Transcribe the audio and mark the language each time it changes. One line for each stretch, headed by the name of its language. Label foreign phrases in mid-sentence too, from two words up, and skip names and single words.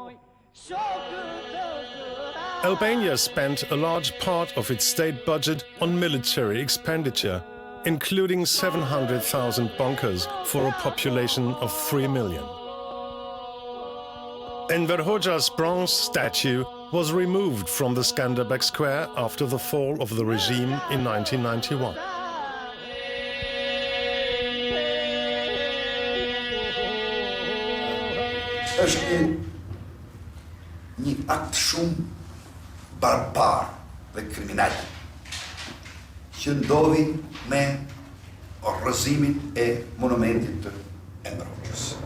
English: Albania spent a large part of its state budget on military expenditure, including 700,000 bunkers for a population of 3 million. Enver Hoxha's bronze statue was removed from the Skanderbeg Square after the fall of the regime in 1991.
Albanian: Është një akt shumë barbar dhe kriminal që ndodhi me rrëzimin e monumentit të Enver Hoxhës.